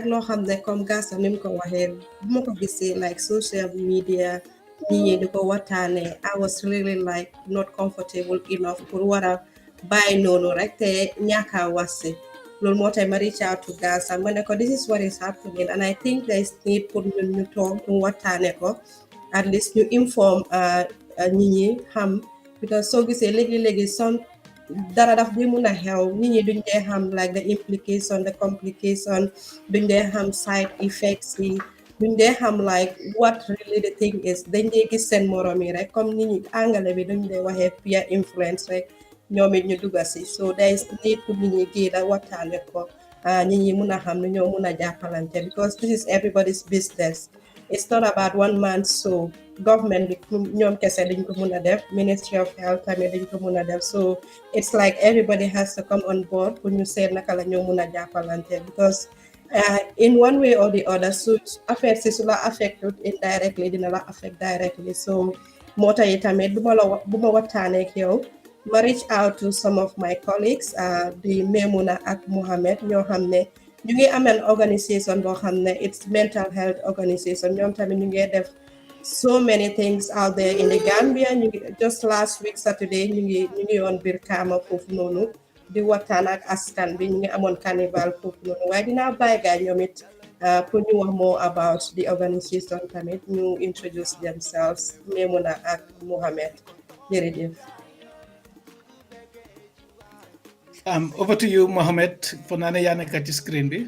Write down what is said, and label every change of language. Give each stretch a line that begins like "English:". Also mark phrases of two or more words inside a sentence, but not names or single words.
Wolof: loo xam ne comme Gaza ni mu ko waxee bu ma ko gisee like
English: social media
Wolof: nit ñi di ko waxtaanee
English: I was really like not comfortable enough
Wolof: pour war a bàyyi noonu rek te ñaaka wasi loolu moo tax ma
English: reach out to
Wolof: Gaza ma ne ko
English: this is what is happening and I think there is need
Wolof: pour ñun ñu toog ñu waxtaane ko
English: at least
Wolof: ñu inform nit ñi xam because soo gisee léegi some dara daf di mun a xew nit ñi duñ dee xam
English: like the implication the complication
Wolof: duñ dee xam
English: side effects
Wolof: yi duñ dee xam
English: like what really the thing is
Wolof: dañ dee gis seen morom yi rek comme nit ñi angale bi duñ dee waxee
English: peer influence
Wolof: rek ñoom it ñu dugga si
English: so there is need
Wolof: pour nit ñi géeda waxtaane ko nit ñi mun a xam ne ñoo mun a jàppalante
English: because this is everybody's business it's not about one man so government
Wolof: bi ñoom kese dañ ko mun a def Ministry of Health tamit dañ ko mun a def
English: so it's like everybody has to come on board
Wolof: pour ñu seet naka la ñoo mun a jàppalante
English: because in one way or the other
Wolof: su affaire si su la
English: affected indirectly
Wolof: dina la affect directly so moo tax tamit bu ma waxtaanee ak yow ma
English: reach out to some of my colleagues
Wolof: di Maymuna ak Mohamed ñoo xam ne ñu ngi amee organisation boo xam ne
English: it's mental health organisation
Wolof: ñoom tamit ñu ngi def
English: so many things out there in the Gambia. Just last week Saturday
Wolof: ñu ngi on Birkama foofu noonu di waxtaan ak askan bi ñu ngi amoon carnival foofu noonu waaye dinaa bàyyi gaa ñoom it pour ñu wax
English: more about the organisation
Wolof: tamit ñu
English: introduce themselves
Wolof: Memuna ak Mohamed jërëjëf.
English: Over to you, Mohamed, for Nana Yanaka ci screen bi.